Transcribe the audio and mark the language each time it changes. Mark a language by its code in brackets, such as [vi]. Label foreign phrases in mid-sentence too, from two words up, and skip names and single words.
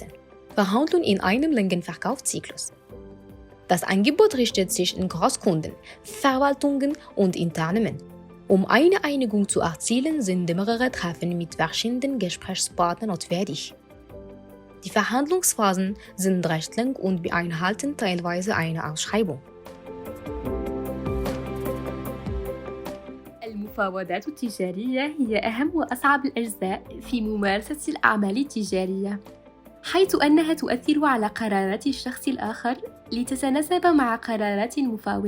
[de] Verhandlung in einem langen Verkaufszyklus. Das Angebot richtet sich an Großkunden, Verwaltungen und Unternehmen. Um eine Einigung zu erzielen, sind mehrere Treffen mit verschiedenen Gesprächspartnern notwendig. Die Verhandlungsphasen sind recht lang und beinhalten teilweise eine Ausschreibung. [ar] المفاوضات التجارية هي أهم وأصعب الأجزاء في ممارسة الأعمال التجارية، حيث أنها تؤثر على قرارات الشخص الآخر لتتناسب مع قرارات المفاوض.